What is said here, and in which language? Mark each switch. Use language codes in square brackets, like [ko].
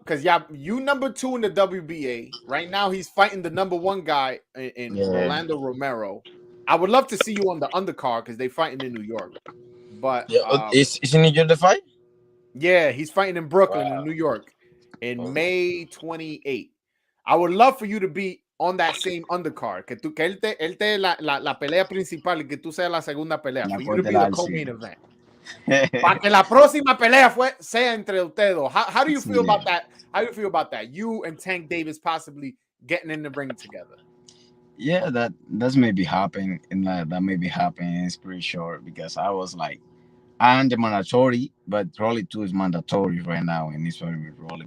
[en] Because yeah, you number 2 in the WBA. Right now, he's fighting the number 1 guy in Yeah. Rolando Romero. I would love to see you on the undercard because they fighting in New York. But Yeah, is in your the fight? yeah, he's fighting in Brooklyn in Wow. New York in Okay. May 28th. I would love for you to be on that same undercard. [es] Que él te la pelea principal y que tú seas la segunda pelea. La [en] For you to be the [es] cordial, sí. [en] co-main event. [es] Para que la próxima pelea sea entre ustedes dos. [en] How do you feel [es] Sí. [en] about that? How do you feel about that? You and Tank Davis possibly getting in the ring together. Yeah, that's maybe happen, and that maybe happen. It's pretty sure because I was like, I'm the mandatory, but Rolly too is mandatory right now, and he's fighting with Rolly.